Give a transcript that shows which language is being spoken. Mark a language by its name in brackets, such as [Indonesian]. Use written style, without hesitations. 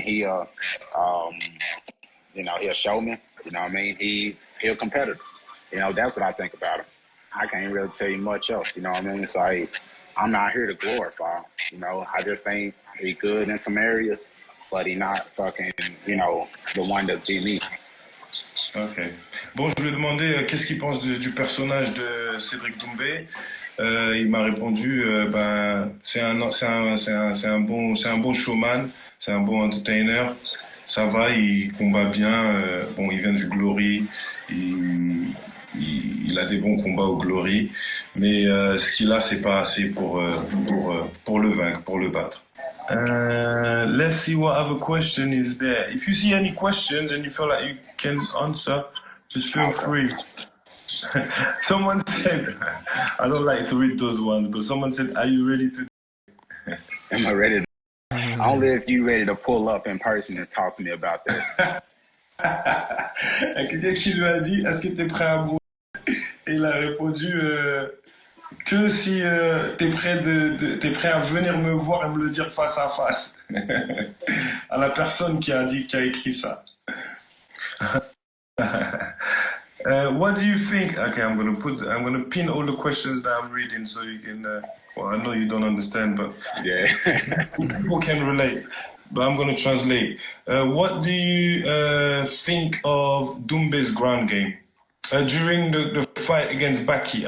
[English] He'll, he'll showman. You know what I mean? He'll competitor. You know, that's what I think about him. I can't really tell you much else. You know what I mean? So I'm not here to glorify him. You know, I just think he good in some areas, but he not fucking, you know, the one that beat me. Ok. [French] Bon, je lui ai demandé qu'est-ce qu'il pense du personnage de Cédric Doumbé. Il m'a répondu, ben, c'est un bon showman, c'est un bon entertainer. Ça va, il combat bien. Bon, il vient du Glory, il a des bons combats au Glory, mais ce qu'il a, c'est pas assez pour le vaincre, pour le battre. [English] Let's see what other question is there. If you see any questions and you feel like you can answer, just feel free. Someone said, I don't like to read those ones, but someone said, are you ready to? Am I ready? Only if you ready to pull up in person and talk to me about that. [French] Quelqu'un qui lui a dit, est-ce que tu es prêt à mourir? Et il a répondu que si t'es prêt à venir me voir et me le dire face à face. À la personne qui a écrit ça. [English] What do you think? Okay, I'm gonna pin all the questions that I'm reading so you can. Well, I know you don't understand, but Yeah. people can relate. But I'm gonna translate. What do you think of Doumbé's ground game during the fight against Baki?